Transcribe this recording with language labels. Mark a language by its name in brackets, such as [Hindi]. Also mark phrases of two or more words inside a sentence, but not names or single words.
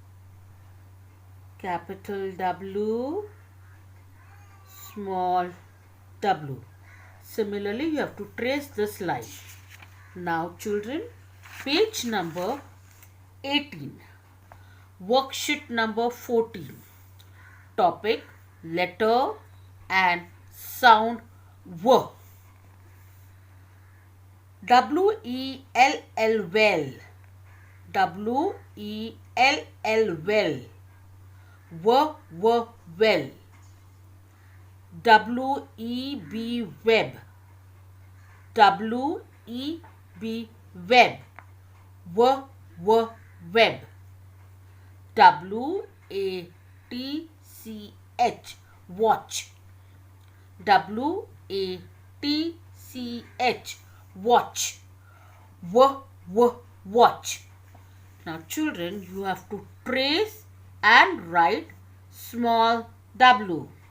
[English] Capital W, small w. Similarly, you have to trace this line. Now children, page number 18. Worksheet number 14. Topic, letter and sound W. W-E-L-L, well. W-E-L-L, well. Well. W-E-B, web. W-E-B, web. Web. W-A-T-C-H, watch. W-A-T-C-H, watch. Watch. Now children, you have to trace and write small w.